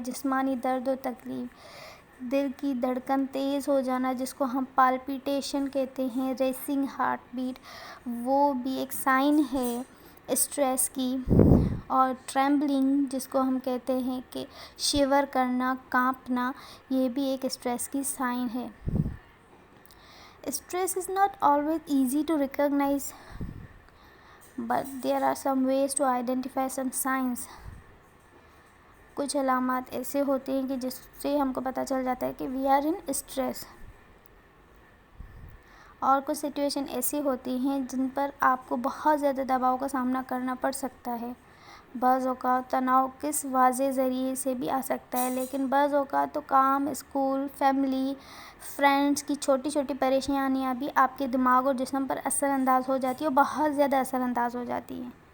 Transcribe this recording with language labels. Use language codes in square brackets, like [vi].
[ur] جسمانی درد و تکلیف، دل کی دھڑکن تیز ہو جانا جس کو ہم پالپیٹیشن کہتے ہیں، ریسنگ ہارٹ بیٹ، وہ بھی ایک سائن ہے اسٹریس کی. اور ٹریمبلنگ جس کو ہم کہتے ہیں کہ شیور کرنا، کانپنا، یہ بھی ایک اسٹریس کی سائن ہے. [en] Stress is not always easy to recognize, but there are some ways to identify some signs. [ur] کچھ علامات ایسے ہوتے ہیں کہ جس سے ہم کو پتہ چل جاتا ہے کہ [en] we are in stress. [ur] اور کچھ سچویشن ایسی ہوتی ہیں جن پر آپ کو بہت زیادہ دباؤ کا سامنا کرنا پڑ سکتا ہے. بعض اوقات تناؤ کس واضح ذریعے سے بھی آ سکتا ہے، لیکن بعض اوقات تو کام، اسکول، فیملی، فرینڈس کی چھوٹی چھوٹی پریشانیاں بھی آپ کے دماغ اور جسم پر اثر انداز ہو جاتی ہے اور بہت زیادہ اثر انداز ہو جاتی ہیں.